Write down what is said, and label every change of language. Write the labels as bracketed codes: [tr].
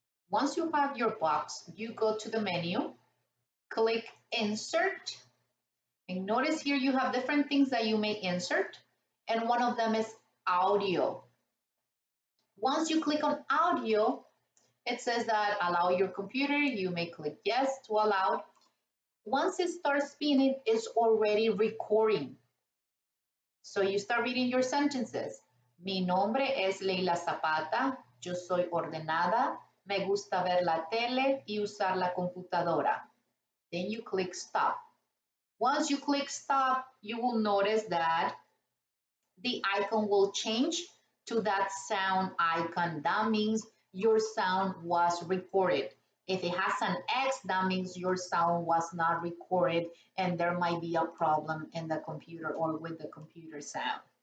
[en] Once you have your box, you go to the menu, click Insert, and notice here you have different things that you may insert, and one of them is audio. Once you click on audio, it says that allow your computer, you may click yes to allow. Once it starts spinning, it's already recording. So you start reading your sentences. [es] Mi nombre es Leila Zapata, yo soy ordenada, me gusta ver la tele y usar la computadora. [en] Then you click stop. Once you click stop, you will notice that the icon will change to that sound icon. That means your sound was recorded. If it has an X, that means your sound was not recorded and there might be a problem in the computer or with the computer sound.